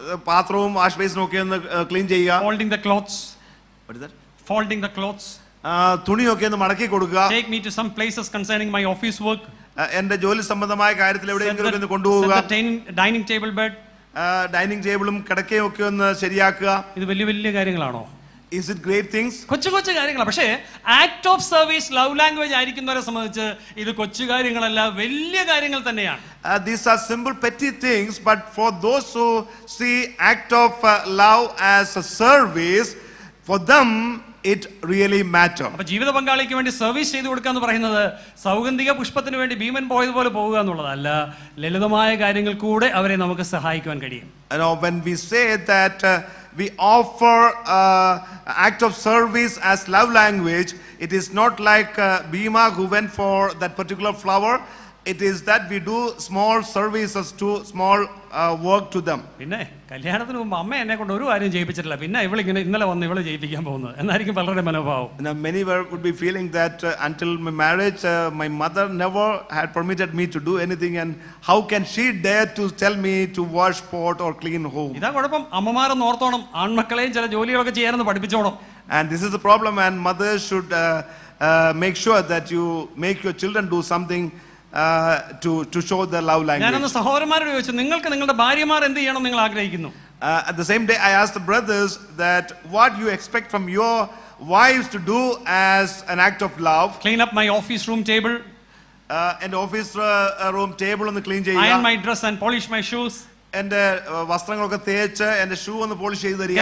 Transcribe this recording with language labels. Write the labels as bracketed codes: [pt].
[ml] പാത്രവും വാഷ് ബേസിനും ഒക്കെ ഒന്ന് ക്ലീൻ ചെയ്യുക. [en] Folding the clothes. What is that? Folding the clothes. [ml] തുണിയൊക്കെ ഒന്ന് മടക്കി കൊടുക്കുക. [en] Take me to some places concerning my office work. [ml] എന്റെ ജോലി സംബന്ധമായ കാര്യത്തിൽ എവിടെയെങ്കിലും ഒന്ന് കൊണ്ടുപോവുക. [en] Dining table bed. [ml] ഡൈനിങ് ടേബിളും കിടക്കയും ഒക്കെ ഒന്ന് ശരിയാക്കുക. ഇത് വലിയ വലിയ കാര്യങ്ങളാണോ? [en] Is it great things? [ml] കൊച്ചു കൊച്ചു കാര്യങ്ങളാണ്. പക്ഷേ act of service love language ആയിരിക്കുന്നവരെ സംബന്ധിച്ച് ഇത് കൊച്ചു കാര്യങ്ങളല്ല, വലിയ കാര്യങ്ങൾ തന്നെയാണ്. [en] These are simple petty things, but for those who see act of love as a service, for them it really matters. [ml] അപ്പോൾ ജീവിത പങ്കാളിക്ക് വേണ്ടി സർവീസ് ചെയ്തു കൊടുക്കുക എന്ന് പറയുന്നത് സൗഗന്ധിക പുഷ്പത്തിന് വേണ്ടി ഭീമൻ പോയതുപോലെ പോവുക എന്നുള്ളതല്ല, ലളിതമായ കാര്യങ്ങൾ കൂടെ അവരെ നമുക്ക് സഹായിക്കുവാൻ കഴിയും. [en] When we say that we offer act of service as love language, it is not like Bhima who went for that particular flower. It is that we do small services to small work to them. [ml] പിന്നെ കല്യാണത്തിന് മുമ്പ് അമ്മ എന്നെ കൊണ്ട് ഒരു കാര്യം ചെയ്യിപ്പിച്ചിട്ടില്ല, പിന്നെ ഇവളിങ്ങനെ ഇന്നലെ വന്ന് ഇവളെ ചെയ്യിപ്പിക്കാൻ പോകുന്നത് എന്നായിരിക്കും പലരുടെ മനോഭാവം. [en] Many would be feeling that until my marriage my mother never had permitted me to do anything, and how can she dare to tell me to wash pot or clean home? [ml] ഇതാ കുഴപ്പം, അമ്മമാരെന്ന് ഓർത്തോണം, ആൺമക്കളെയും ചില ജോലികളൊക്കെ ചെയ്യാനെന്ന് പഠിപ്പിച്ചോണം. [en] And this is the problem, and mothers should make sure that you make your children do something to show the love language. [ml] ഞാനൊന്ന് സഹോദരന്മാരോട് ചോദിച്ചു, നിങ്ങൾക്ക് നിങ്ങളുടെ ഭാര്യമാർ എന്ത് ചെയ്യണം നിങ്ങൾ ആഗ്രഹിക്കുന്നു? [en] At the same day I asked the brothers that what you expect from your wives to do as an act of love. Clean up my office room table. [ml] എൻ്റെ ഓഫീസ് റൂം ടേബിൾ ഒന്ന് clean [en] iron [ml] ചെയ്യുക, [en] my dress and polish my shoes, [ml] എൻ്റെ വസ്ത്രങ്ങളൊക്കെ തേച്ച് എൻ്റെ shoe ഒന്ന് polish ചെയ്ത് തരിക,